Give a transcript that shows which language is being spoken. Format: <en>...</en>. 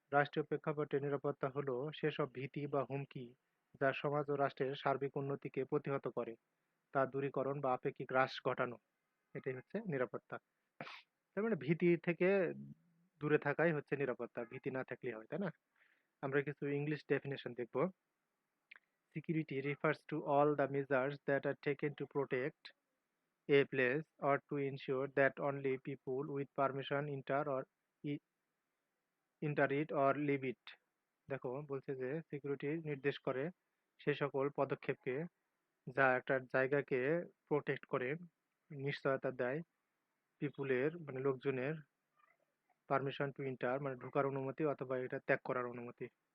<bn>রাষ্ট্রীয় প্রেক্ষাপটে নিরাপত্তা হলো সেসব ভীতি বা হুমকি যা সমাজ ও রাষ্ট্রের সার্বিক উন্নতিকে প্রতিহত করে, তা দূরীকরণ বা আপেক্ষিক হ্রাস ঘটানো। এটাই হচ্ছে নিরাপত্তা। তার মানে ভীতি থেকে দূরে থাকাই হচ্ছে নিরাপত্তা, ভীতি না থাকলে হয়, তাই না? আমরা কিছু ইংলিশ ডেফিনেশন দেখব।</bn> <en>Security refers to all the measures that are taken to protect a place or to ensure that only people with permission i- enter it or leave it.</en> <bn>দেখো, বলছে যে সিকিউরিটি নির্দেশ করে সে সকল পদক্ষেপকে যা একটা জায়গাকে প্রোটেক্ট করে, নিশ্চয়তা দেয় পিপুলের মানে লোকজনের, পারমিশন টু ইন্টার মানে ঢোকার অনুমতি অথবা এটা ত্যাগ করার অনুমতি।</bn>